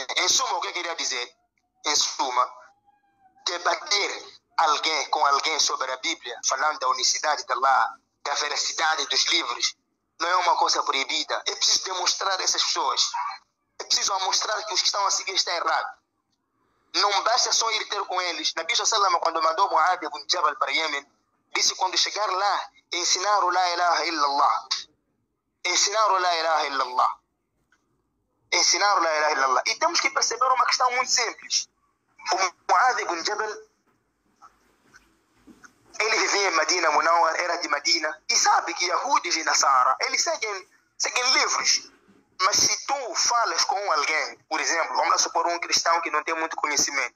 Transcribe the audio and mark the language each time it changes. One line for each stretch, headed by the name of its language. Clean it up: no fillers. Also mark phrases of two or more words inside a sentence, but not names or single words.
Portuguese: Em suma, o que eu queria dizer? Em suma, debater com alguém sobre a Bíblia, falando da unicidade de Allah, da veracidade dos livros, não é uma coisa proibida. É preciso demonstrar a essas pessoas. É preciso mostrar que os que estão a seguir estão errados. Não basta só ir ter com eles.
Arabic: نبي صلى الله,
Portuguese: quando mandou Mu'adh ibn Jabal para Yemen, disse quando chegar lá, ensinar o
Arabic: لا إله إلا الله.
Portuguese: Ensinar o
Arabic: لا إله إلا الله.
Portuguese: Ensinar o
Arabic: لا إله إلا الله.
Portuguese: E temos que perceber uma questão muito simples. O Mu'adh ibn Jabal, ele vivia em Medina Munawwar, era de Medina, e sabe que Yahudis e Nasara, eles seguem livros. Mas se tu falas com alguém, por exemplo, vamos lá supor um cristão que não tem muito conhecimento.